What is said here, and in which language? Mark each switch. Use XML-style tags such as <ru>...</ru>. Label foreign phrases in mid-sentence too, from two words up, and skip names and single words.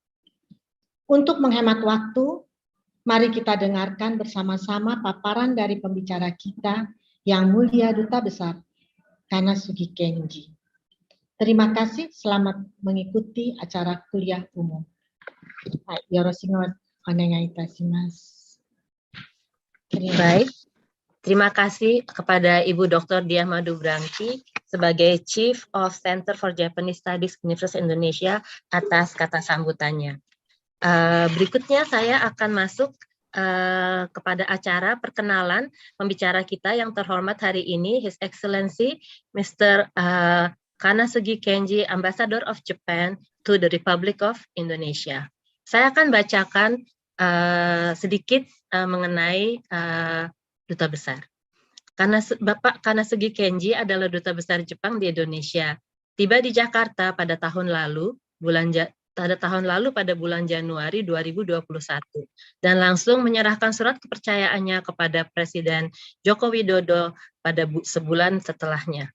<id>Untuk menghemat waktu, mari kita dengarkan bersama-sama paparan dari pembicara kita, Yang Mulia Duta Besar Kanasugi Kenji. Terima kasih, selamat mengikuti acara kuliah umum.</id> <ja>よろしますおねがいいたします.</ja> <id>Baik, terima kasih kepada Ibu Dr. Diah Madubranti sebagai</id> <en>Chief of</en> <id>Center for Japanese Studies Universitas Indonesia atas kata sambutannya. Berikutnya saya akan masuk kepada acara perkenalan pembicara kita yang terhormat hari ini,</id> <en>His Excellency Mr. Kanasugi Kenji, Ambassador of Japan to the Republic of Indonesia.</en> <id>Saya akan bacakan sedikit mengenai Duta Besar. Bapak Kanasugi Kenji adalah Duta Besar Jepang di Indonesia. Tiba di Jakarta pada tahun lalu pada bulan Januari 2021 dan langsung menyerahkan surat kepercayaannya kepada Presiden Jokowi pada sebulan setelahnya.</id>